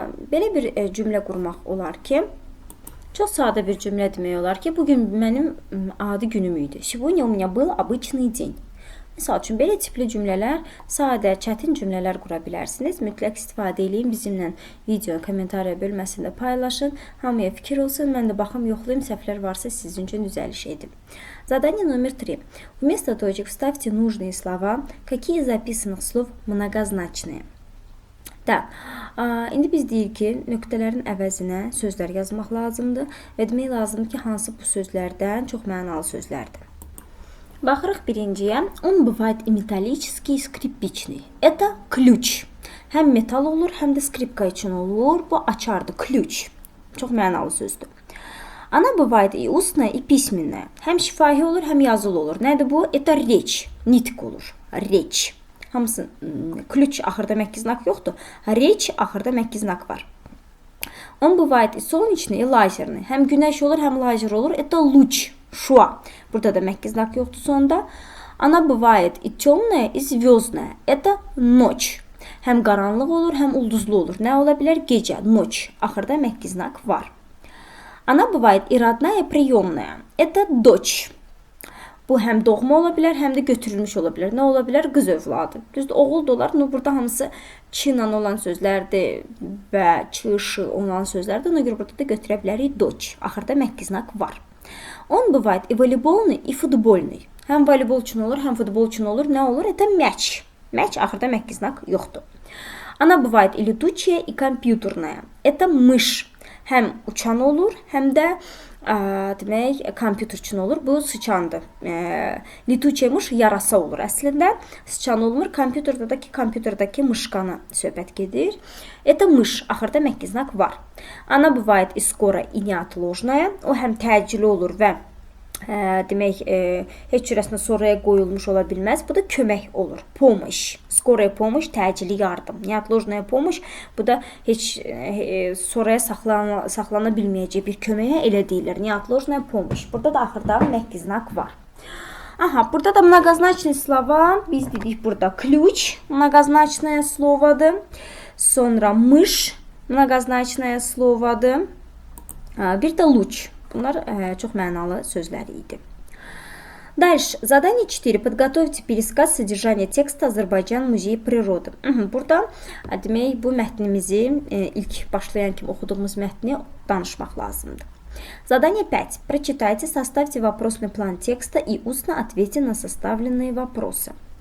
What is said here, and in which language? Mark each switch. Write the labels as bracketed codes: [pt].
[az] Belə bir cümlə qurmaq olar ki, çox sadə bir cümlə demək olar ki, bugün mənim adi günüm idi. [ru] Сегодня у меня был обычный день. [az] Misal üçün, belə tipli cümlələr, sadə, çətin cümlələr qura bilərsiniz. Mütləq istifadə edin. Bizimlə video kommentariya bölməsində paylaşın. Hamıya fikir olsun. Mən də baxım, yoxlayım. Səhvlər varsa sizin üçün düzəliş edim. [ru] Задание номер 3. Вместо точек вставьте нужные слова. Какие из записанных слов многозначные? [az] Так, indi biz deyirik ki, nöqtələrin əvəzinə sözlər yazmaq lazımdır və demək lazımdır ki, hansı bu sözlərdən çox mənalı sözlərdir. Baxırıq birinciyə. [ru] Он бывает и металлический, и скрипичный. Это ключ. [az] Həm metal olur, həm də skripka üçün olur. Bu açardır, ключ. Çox mənalı sözdür. [ru] Она бывает и устная, и письменная. [az] Həm şifahi olur, həm yazılı olur. Nədir bu? [ru] Это речь. [az] Nitq olur. Речь. Hamısı ключ axırda məkki znak yoxdur. Речь axırda məkki znak var. [ru] Он бывает и солнечный, и лазерный. [az] Həm günəş olur, həm lazer olur. [ru] Это луч. [az] Şua. Burada da məkki znak yoxdur sonda. [ru] Она бывает и темная, и звездная. Это ночь. [az] Həm qaranlıq olur, həm ulduzlu olur. Nə ola bilər? Gecə, ночь. Axırda məkki znak var. [ru] Она bывает и родная, и приемная. Это дочь. [az] Bu həm doğma ola bilər, həm də götürülmüş ola bilər. Nə ola bilər? Qız övladı. Düzdür, oğul da olar. Burada hamısı çinlə olan sözlərdir və çışı olan sözlərdir. Ona görə burada da götürə bilərik дочь. Axırda məkki znak var. [ru] Он бывает и волейбольный, и футбольный. [az] Həm voleybol üçün olur, həm futbol üçün olur. Nə olur? [ru] Это мяч. [az] Мяч axırda məkki znak yoxdur. [ru] Она бывает и летучая, и компьютерная. Это мышь. [az] Həm uçan olur, həm də demək, kompüter üçün olur. Bu sıçandır. Lituçya mış yarasa olur əslində. Sıçan olmur. Kompüterdəki mışqanı söhbət gedir. [ru] Это мышь. [az] Axırda məkki znak var. [ru] Она bывает и скоро, и неотложная. [az] O həm təcili olur və demək, heç cürəsinə sonraya qoyulmuş ola bilməz. Bu da kömək olur. Помощь. Скорая помощь, təcili yardım. Неотложная помощь, bu da heç sonraya saxlana bilməyəcək bir köməyə elə deyilir. Неотложная помощь. Burada da axırda məkki znak var. Aha, burada da многозначные слова. Biz dedik burada ключ, многозначное словоdur. Sonra мышь, многозначное словоdur. Bir də луч. Bunlar çox mənalı sözlər idi. [ru] Дальше. Задание 4. Подготовьте пересказ содержания текста Azərbaycan Muzeyi природы. [az] Burada demək, bu mətnimizi ilk başlayan kimi oxuduğumuz mətni danışmaq lazımdır. [ru] Задание 5. Прочитайте, составьте вопросный план текста и устно ответьте на составленные вопросы.